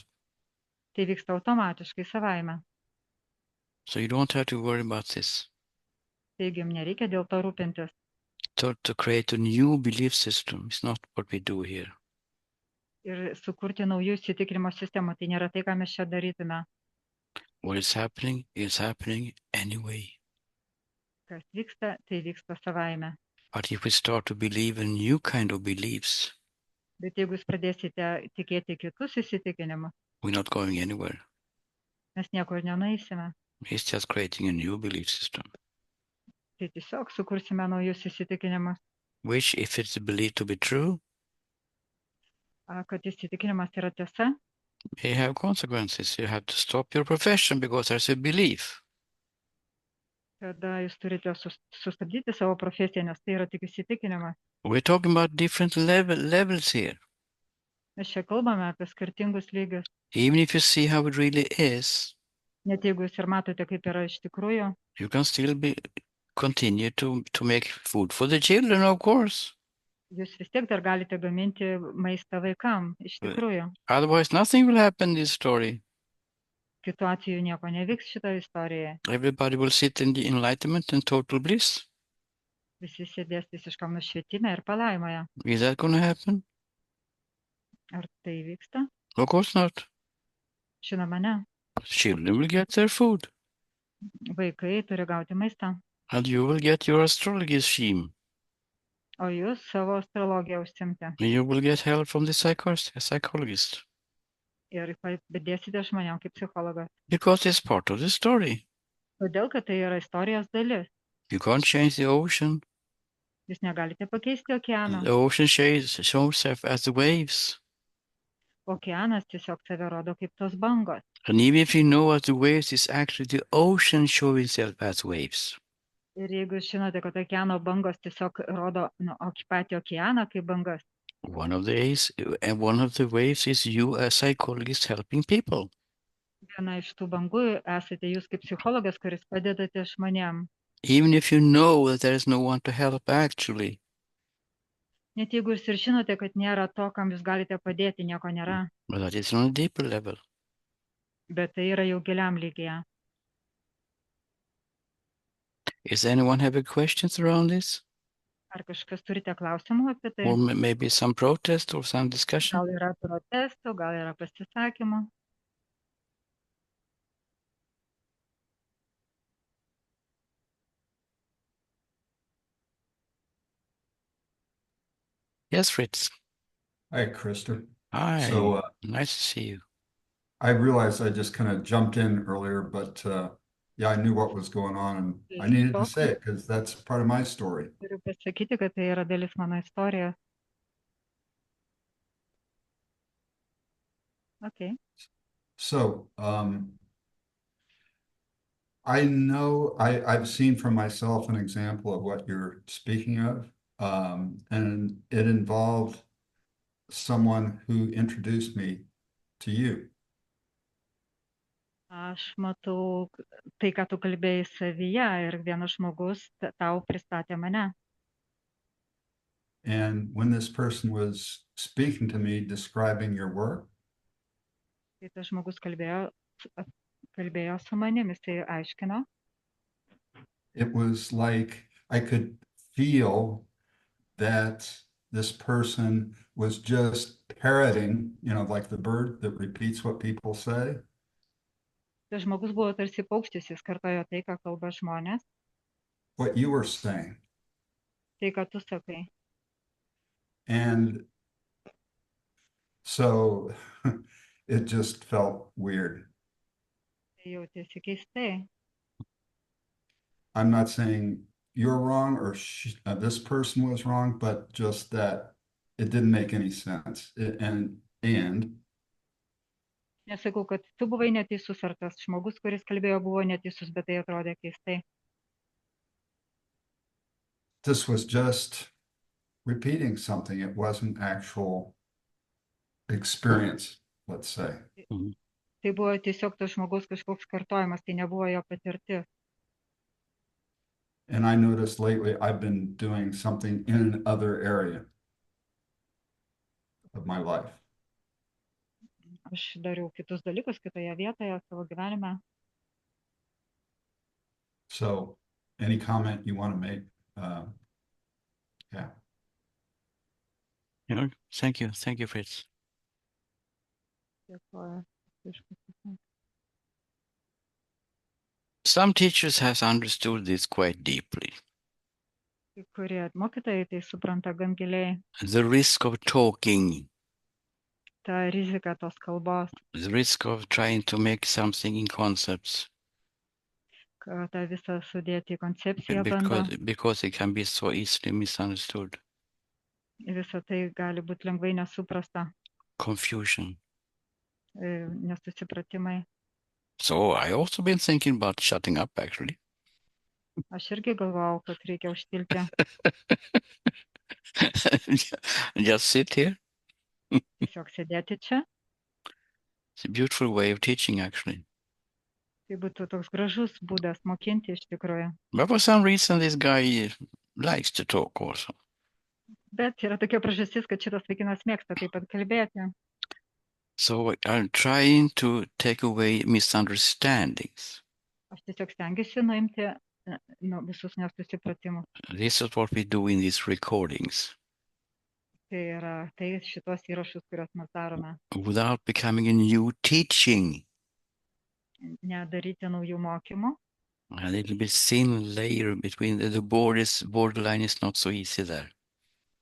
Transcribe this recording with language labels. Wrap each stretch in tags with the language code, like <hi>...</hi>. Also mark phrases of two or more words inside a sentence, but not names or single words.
<lt>Tai vyksta automatiškai savaime.</lt> <en>So you don't have to worry about this.</en> <lt>Taigi jums nereikia dėl to rūpintis.</lt> <en>To create a new belief system is not what we do here.</en> <lt>Ir sukurti naujų įsitikinimo sistemų, tai nėra tai, ką mes čia darytume.</lt> <en>What is happening anyway.</en> <lt>Kas vyksta, tai vyksta savaime.</lt> <en>But if we start to believe in new kind of beliefs,</en> <lt>Bet jeigu jūs pradėsite tikėti kitus įsitikinimus,</lt> <en>we're not going anywhere.</en> <lt>mes niekur nenueisime.</lt> <en>It's just creating a new belief system,</en> <lt>Tai tiesiog sukursime naujus įsitikinimus.</lt> <en>which, if it's believed to be true,</en> <lt>Kad įsitikinimas yra tiesa,</lt> <en>may have consequences. You have to stop your profession because there's a belief.</en> <lt>tada jūs turite sustabdyti savo profesiją, nes tai yra tik įsitikinimas.</lt> <en>We're talking about different levels here.</en> <lt>Mes čia kalbame apie skirtingus lygius.</lt> <en>Even if you see how it really is,</en> <lt>Net jeigu jūs ir matote, kaip yra iš tikrųjų,</lt> <en>you can still continue to make food for the children, of course.</en> <lt>jūs vis tiek dar galite gaminti maistą vaikam, iš tikrųjų.</lt> <en>Otherwise, nothing will happen in this story.</en> <lt>Kitu atveju nieko nevyks šitoje istorijoje.</lt> <en>Everybody will sit in the enlightenment and total bliss.</en> <lt>Visi sėdės visiškam nušvietime ir palaimoje.</lt> <en>Is that going to happen?</en> <lt>Ar tai vyksta?</lt> <en>Of course not.</en> <lt>Žinoma, ne.</lt> <en>Children will get their food,</en> <lt>Vaikai turi gauti maistą.</lt> <en>and you will get your astrology scheme.</en> <lt>o jūs savo astrologiją užsimti.</lt> <en>You will get help from the psychologist</en> <lt>Ir padėsite žmonėm kaip psichologas.</lt> <en>because it's part of the story.</en> <lt>Todėl, kad tai yra istorijos dalis.</lt> <en>You can't change the ocean.</en> <lt>Jūs negalite pakeisti okeano.</lt> <en>The ocean shows itself as the waves.</en> <lt>Okeanas tiesiog save rodo kaip tos bangos.</lt> <en>And even if you know what the waves is actually the ocean showing itself as waves.</en> <lt>Ir jeigu žinote, kad okeano bangos tiesiog rodo patį okeaną kaip bangas,</lt> <en>One of the waves is you as psychologist helping people.</en> <lt>viena iš tų bangų esate jūs kaip psichologas, kuris padedate žmonėm.</lt> <en>Even if you know that there is no one to help actually.</en> <lt>Net jeigu jūs ir žinote, kad nėra to, kam jūs galite padėti, nieko nėra.</lt> <en>But that is on a deeper level.</en> <lt>Bet tai yra jau giliam lygyje.</lt> <en>Is anyone having questions around this?</en> <lt>Ar kažkas turite klausimų apie tai?</lt> <en>Or maybe some protest or some discussion?</en> <lt>Gal yra protestų, gal yra pasisakymų?</lt> <en>Yes, Fritz. Hi, Krista. Hi. So Nice to see you. I realized I just kind of jumped in earlier, but yeah, I knew what was going on and I needed to say it because that's part of my story.</en> <lt>Turiu pasakyti, kad tai yra dalis mano istorijos.</lt> <en>Okay. So I know I've seen for myself an example of what you're speaking of, and it involved someone who introduced me to you.</en> <lt>Aš matau tai, ką tu kalbėjai savyje ir vienas žmogus tau pristatė mane.</lt> <en>And when this person was speaking to me, describing your work,</en> <lt>Tai tas žmogus kalbėjo su manim, jisai aiškino.</lt> <en>it was like I could feel that this person was just parroting, you know, like the bird that repeats what people say.</en> <lt>Tas žmogus buvo tarsi paukštis, jis kartojo tai, ką kalba žmonės,</lt> <en>What you were saying.</en> <lt>tai, ką tu sakai.</lt> <en>And so it just felt weird.</en> <lt>Tai jautėsi keistai.</lt> <en>I'm not saying you're wrong or this person was wrong, but just that it didn't make any sense. And</en> <lt>Nesakau, kad tu buvai neteisus, ar tas žmogus, kuris kalbėjo, buvo neteisus, bet tai atrodė keistai.</lt> <en>this was just repeating something. It wasn't actual experience, let's say.</en> <lt>Tai buvo tiesiog tas žmogus kažkoks kartojimas, tai nebuvo jo patirtis.</lt> <en>And I noticed lately I've been doing something in another area of my life.</en> <lt>Aš dariau kitus dalykus kitoje vietoje savo gyvenime.</lt> <en>So any comment you want to make? Yeah. Thank you. Thank you, Fritz.</en> <lt>Dėkoju.</lt> <en>Some teachers have understood this quite deeply.</en> <lt>Kai kurie mokytojai tai supranta gan giliai.</lt> <en>The risk of talking,</en> <lt>Ta rizika tos kalbos,</lt> <en>the risk of trying to make something in concepts,</en> <lt>kad tą visą sudėti į koncepciją bando.</lt> <en>because it can be so easily misunderstood.</en> <lt>Visą tai gali būti lengvai nesuprasta,</lt> <en>Confusion.</en> <lt>nesusipratimai.</lt> <en>So I also been thinking about shutting up actually.</en> <lt>Aš irgi galvojau, kad reikia užtilti,</lt> <en>Just sit here.</en> <lt>tiesiog sėdėti čia.</lt> <en>It's a beautiful way of teaching actually.</en> <lt>Tai būtų toks gražus būdas mokinti iš tikrųjų.</lt> <en>But for some reason this guy likes to talk also.</en> <lt>Bet yra tokia priežastis, kad šitas vaikinas mėgsta taip pat kalbėti.</lt> <en>So I'm trying to take away misunderstandings.</en> <lt>Aš tiesiog stengiuosi nuimti visus nesusipratimus.</lt> <en>This is what we do in these recordings.</en> <lt>Tai yra tai šitos įrašus, kuriuos mes darome.</lt> <en>Without becoming a new teaching.</en> <lt>Nedaryti naujų mokymų.</lt> <en>A little bit thin layer between the borderline is not so easy there.</en>